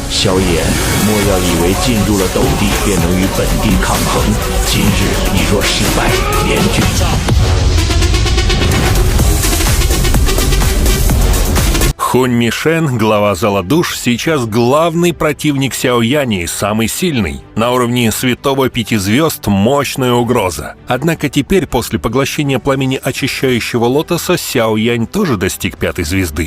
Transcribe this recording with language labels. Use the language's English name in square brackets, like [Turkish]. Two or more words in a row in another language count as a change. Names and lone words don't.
[Chinese] 萧炎，莫要以为进入了斗帝便能与本帝抗衡，今日你若失败，连军。 [Russian] Хунь Мишен, глава зала душ, сейчас главный противник Сяо Яня и самый сильный. На уровне святого 5 звезд мощная угроза. Однако теперь, после поглощения пламени очищающего лотоса, Сяо Янь тоже достиг 5 звезды.